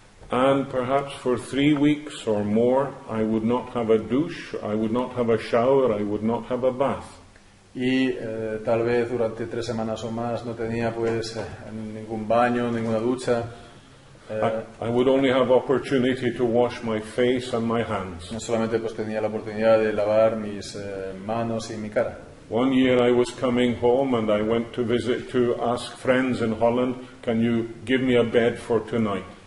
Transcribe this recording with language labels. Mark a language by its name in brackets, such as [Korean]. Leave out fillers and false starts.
[English] And perhaps for 3 weeks or more I would not have a douche, I would not have a shower, I would not have a bath. [Spanish] Y tal vez durante 3 semanas o más no tenía pues ningún baño, ninguna ducha. [English] I would only have opportunity to wash my face and my hands. [Spanish] No solamente pues tenía la oportunidad de lavar mis manos y mi cara. [English] One year I was coming home and I went to visit to ask friends in Holland, can you give me a bed for tonight?